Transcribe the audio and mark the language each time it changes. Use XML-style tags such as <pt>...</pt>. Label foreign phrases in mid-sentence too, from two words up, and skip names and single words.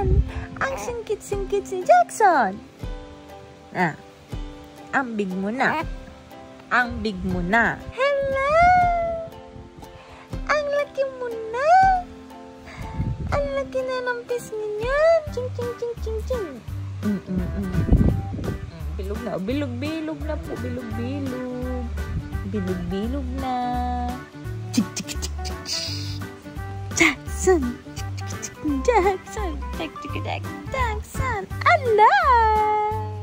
<tl>Ang singkit-singkit si Jackson. Ang big mo na. Ang big mo na. Hello! Ang laki mo na. Ang laki na ng pisngi niyan. Ching, ching, ching, ching, ching. Bilog na. Bilog na po. Bilog. Bilog na. Chik, chik, chik, chik. Jackson. Jackson. Jackson. Ala!</tl>